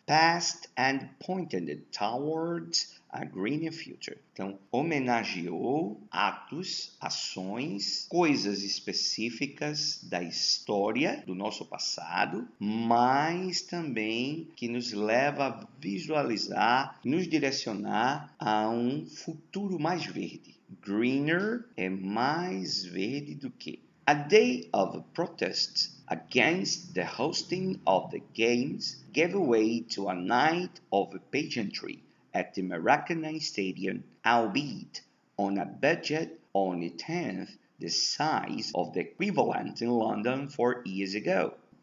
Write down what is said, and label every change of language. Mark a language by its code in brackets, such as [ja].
[en] past and pointed towards a greener future. [pt] Então, homenageou atos, ações, coisas específicas da história do nosso passado, mas também que nos leva a visualizar, nos direcionar a um futuro mais verde. Greener é mais verde do que. [en] A day of protest against the hosting of the games gave way to a night of pageantry at the Maracanã Stadium, albeit on a budget only tenth the size of the equivalent in London 4 years ago.